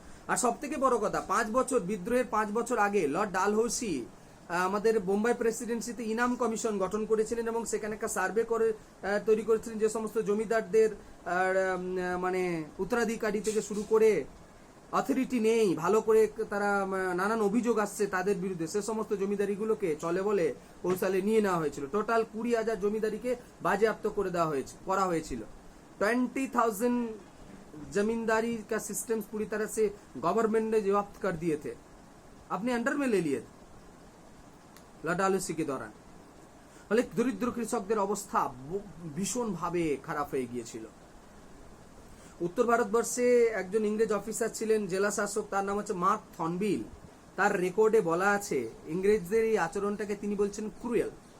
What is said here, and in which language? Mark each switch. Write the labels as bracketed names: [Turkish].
[Bangla] আর সব থেকে বড় কথা, 5 বছর বিদ্রোহের 5 বছর আগে লর্ড ডালহৌসি আমাদের বোম্বাই প্রেসিডেন্সিতে ইনাম কমিশন গঠন করেছিলেন এবং সেখানে একটা সার্ভে করে তৈরি করেছিলেন যে সমস্ত জমিদারদের মানে উত্তরাধিকারী থেকে শুরু করে অথরিটি নেই, ভালো করে তারা নানান অভিযোগ আসছে তাদের বিরুদ্ধে, সে সমস্ত জমিদারিগুলোকে চলে বলে ওই সালে নিয়ে নেওয়া হয়েছিল। টোটাল 20,000 জমিদারিকে বাজেয়াপ্ত করে দেওয়া করা হয়েছিল। [Hindi] 20,000 जमींदारी का सिस्टम पूरी तरह से गवर्नमेंट ने जब्त कर दिए थे, अपने अंडर में ले लिए थे। লডালসি के दौरान। [Bangla] ফলে দরিদ্র কৃষকদের অবস্থা ভীষণভাবে খারাপ হয়ে গিয়েছিল। উত্তর ভারতবর্ষে একজন ইংরেজ অফিসার ছিলেন, জেলা শাসক, তার নাম হচ্ছে মার্ক থর্নবিল। তার রেকর্ডে বলা আছে ইংরেজদের এই আচরণটাকে তিনি বলছেন ক্রুয়েল।